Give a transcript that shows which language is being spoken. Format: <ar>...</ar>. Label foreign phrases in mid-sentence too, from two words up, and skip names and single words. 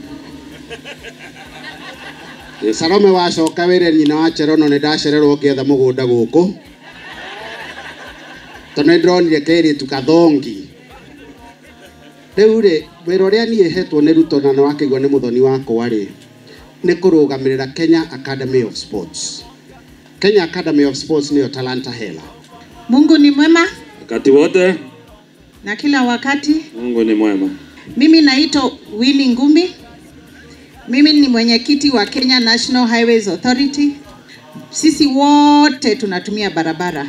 <ki>Salome wacoka wĩra nyina wa Cherono nĩ ndacererwo ngĩetha mũgũnda gũkũ. Tondũ nĩ ndĩronire kairĩtu kathongi. Rĩu rĩ wĩra ũrĩa niĩ hetwo nĩ Ruto na nĩ wakĩigua nĩ mũthoni wakwa rĩ nĩ kũrũgamĩrĩra Kenya Academy of Sports. Kenya Academy of Sports nĩyo Talanta Hela.</ki> <sw>Mungu ni mwema wakati wote na kila wakati. Mungu ni mwema. Mimi naitwa Winnie Ngumbi. Mimi ni mwenyekiti wa Kenya National Highways Authority. Sisi wote tunatumia barabara.</sw>